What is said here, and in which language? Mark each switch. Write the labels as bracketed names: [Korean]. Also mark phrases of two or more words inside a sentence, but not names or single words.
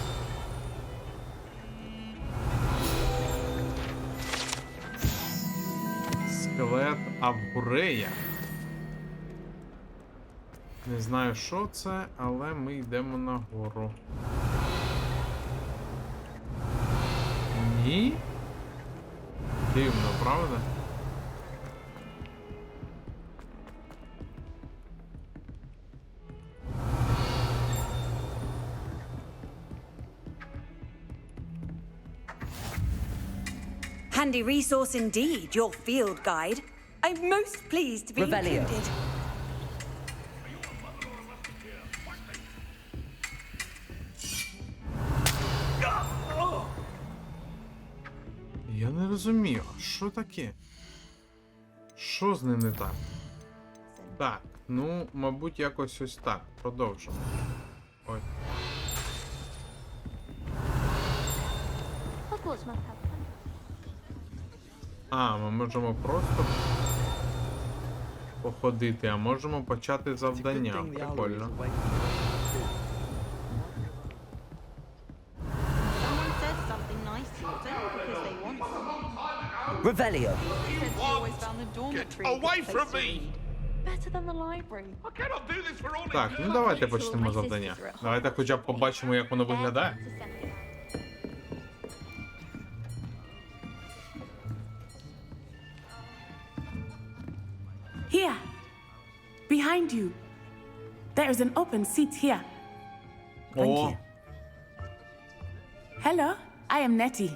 [Ukrainian] Скелет Авгурея. Не знаю, що це, але ми йдемо нагору. Ні? Дивно, правда? [English] Handy resource indeed, your field guide. I'm most pleased to be Revelio. included. [Ukrainian] Я не розумію, а що таке? Що з ним не так? Так, ну, мабуть, якось ось так. Продовжимо. Ой. [English] Hogwarts must have fun. [Ukrainian] А, ми можемо просто походити, а можемо почати завдання. Прикольно. [English] Someone says something nice to you, it's only because they want something. Revelio. Said she always found the dormitory a good place to read. Better than the library. [Ukrainian] Так, ну давайте почнемо завдання. Давайте хоча б побачимо, як воно виглядає. [English] Here, behind you. There is an open seat here. [Ukrainian] О, [English] Hello, I am Nettie.